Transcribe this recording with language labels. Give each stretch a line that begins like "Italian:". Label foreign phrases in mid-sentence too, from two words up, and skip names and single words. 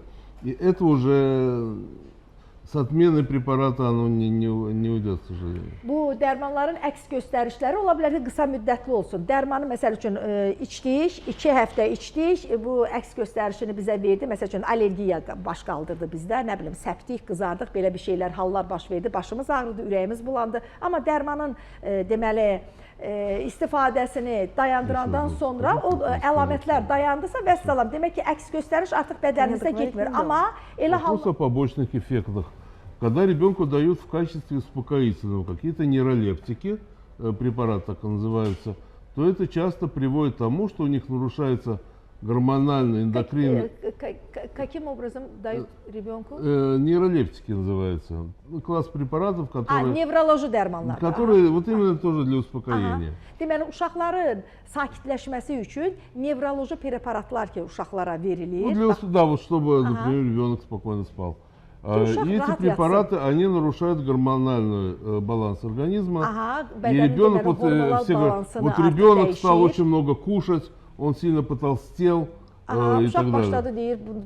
Russian: И это уже с отменой препарата оно не уйдет, к сожалению.
Azerbaijani: Bu dərmanların əks göstərişləri ola bilər ki, qısa müddətli olsun. Dərmanı məsəl üçün içdik, 2 həftə içdik, bu əks göstərişini bizə verdi. Məsəl üçün allergiya baş qaldırdı bizdə, nə bilim, səpdik, qızardıq, belə bir şeylər, hallar baş verdi, başımız ağrıdı, ürəyimiz bulandı. Amma dərmanın deməli istifadəsini dayandırandan sonra o əlamətlər dayandısa vəssalam. Demək ki, əks göstəriş artıq bədəninizə getmir. Amma elə
Russian: Вопрос о побочных эффектах. Когда ребенку дают в качестве успокоительного какие-то нейролептики, препарат так и называется, то это часто приводит к тому, что у них нарушается гормональный, эндокринный... Каким образом дают ребенку? Нейролептики называется. Класс препаратов, которые...
Azerbaijani: Nevroloji dərmanlar.
Russian: Которые вот именно тоже для успокоения.
Azerbaijani: Deməli, uşaqların sakitləşməsi üçün nevroloji preparatlar ki, uşaqlara verilir.
Russian: Ну, да, вот чтобы, например, ребенок спокойно спал. И эти препараты, они нарушают гормональный баланс организма. И ребенок, вот ребенок стал очень много кушать, он сильно потолстел и так далее.